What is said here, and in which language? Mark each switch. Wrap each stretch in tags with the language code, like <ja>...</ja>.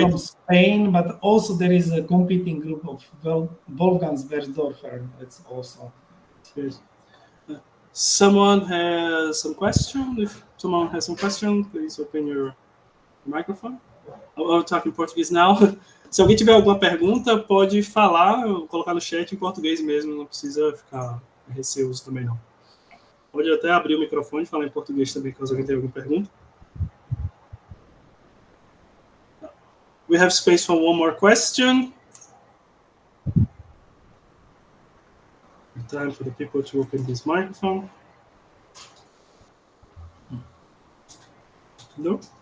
<en>From Spain, but also there is a competing group of Wolfgang Versdorfer. That's also. Yes. Someone has some question? If someone has some question, please open your microphone. I'll talk in Portuguese now.</en> <pt>Se alguém tiver alguma pergunta, pode falar, colocar no chat em português mesmo, não precisa ficar receoso também não. Pode até abrir o microfone e falar em português também, caso alguém tenha alguma pergunta.</pt> <en>We have space for one more question. Time for the people to open this microphone. No?</en>